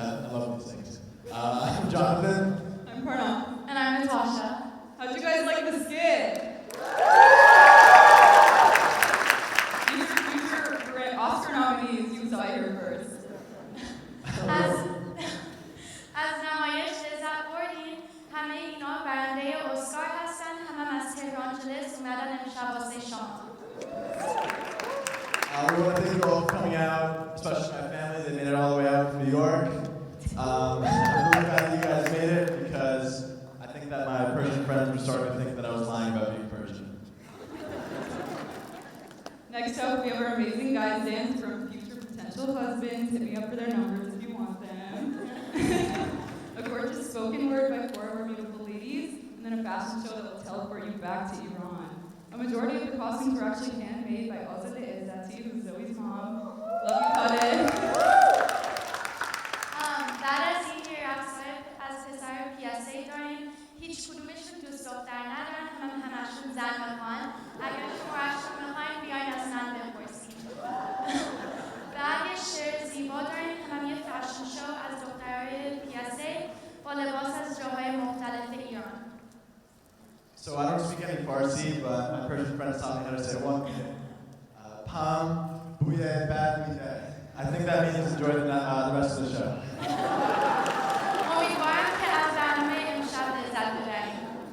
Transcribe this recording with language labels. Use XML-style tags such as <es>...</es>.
<en>I love these things. I'm Jonathan. I'm Parnell. And I'm Natasha. How'd you guys like the skit? Future Oscar nominees, you saw it here first.</en> <fa>از نمایش لذت بردین. همه اینا برنده اسکار هستن. همه از تهران جلس اومدن امشب واسه شما.</fa> <en>We want to thank you all for coming out, especially my family. They made it all the way out from New York. I'm really glad that you guys made it because I think that my Persian friends were starting to think that I was lying about being Persian. Next up, we have our amazing guys dance from future potential husbands. Hit me up for their numbers if you want them. A gorgeous spoken word by 4 of our beautiful ladies, and then a fashion show that will teleport you back to Iran. A majority of the costumes were actually handmade by AZAR, who's Zoe's mom. Love you, Khaled.</en> <fa>بعد از این رقص‌های از پسر پیاسه‌ای داریم. هیچ کدومشون دوست دختر ندارن. همشون زن میخوان. اگر شماره‌شون میخواین بیاین از من بپرسین. بعد یه شعر زیبا داریم. هم یه فشن شو از دخترهای پیاسه با لباس از جاهای مختلف ایران.</fa> <en>So I don't speak any Farsi, but my Persian friends taught me how to say one minute. Pam, buye, bad mide. I think that means enjoy the rest of the show.</en> <fa>امیدوارم که از برنامه امشب لذت ببرید.</fa>